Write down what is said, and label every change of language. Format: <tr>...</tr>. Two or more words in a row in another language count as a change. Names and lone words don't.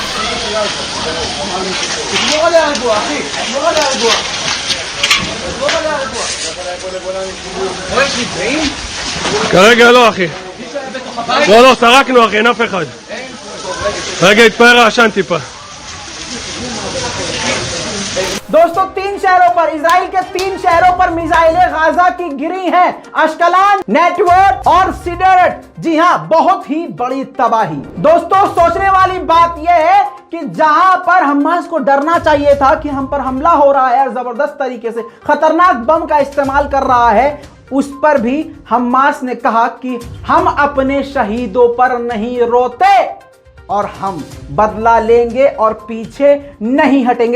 <he>תשמור עליה רגוע, אחי, תשמור עליה רגוע. תשמור עליה רגוע. רואה שנפגעים? כרגע לא אחי. לא, סרקנו אחי, אין אף אחד. רגע, התפאר העשן טיפה.</he> <hi>दोस्तों 3 शहरों पर, इजराइल के 3 शहरों पर मिसाइलें गाजा की गिरी हैं, अश्कलान, नेटवर्क और सिडरट। जी हां, बहुत ही बड़ी तबाही। दोस्तों, सोचने वाली बात यह है कि जहां पर हमास को डरना चाहिए था कि हम पर हमला हो रहा है और जबरदस्त तरीके से खतरनाक बम का इस्तेमाल कर रहा है, उस पर भी हमास ने कहा कि हम अपने शहीदों पर नहीं रोते और हम बदला लेंगे और पीछे नहीं हटेंगे।</hi>